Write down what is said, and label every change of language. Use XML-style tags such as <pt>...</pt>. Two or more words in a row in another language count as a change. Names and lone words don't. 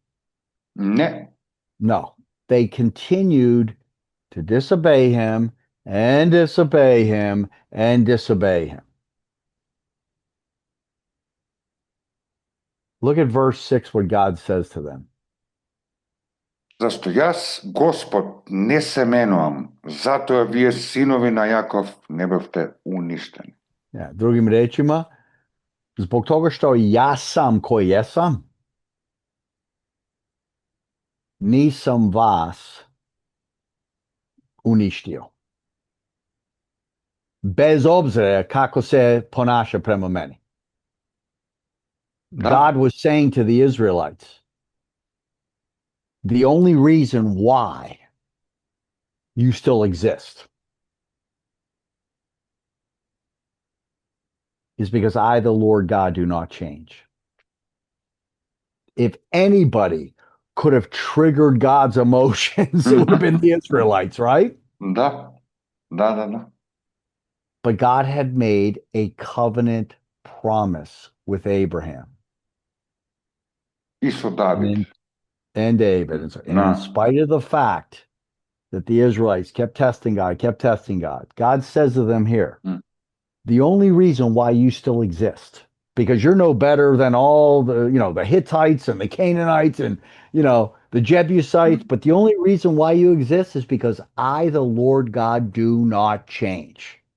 <en>No. They continued to disobey him and disobey him and disobey him. Look at verse 6, what God says to them.</en> <mk>Зашто јас, Господ, не се менувам, затоа вие синови на Јаков не бевте уништени.</mk> <sr>Другим речима, zbog toga što ja sam koji jesam, nisam vas uništio. Bez obzira kako se ponaša prema meni.</sr> <en>God was saying to the Israelites, the only reason why you still exist is because I, the Lord God, do not change. If anybody could have triggered God's emotions, it would have been the Israelites, right?</en> <mk>Да.</mk> <en>But God had made a covenant promise with Abraham.</en> <mk>И со Давид.</mk> <en>And David. And in spite of the fact that the Israelites kept testing God, God says to them here, the only reason why you still exist, because you're no better than all the Hittites and the Canaanites and, the Jebusites, but the only reason why you exist is because I, the Lord God, do not change.</en>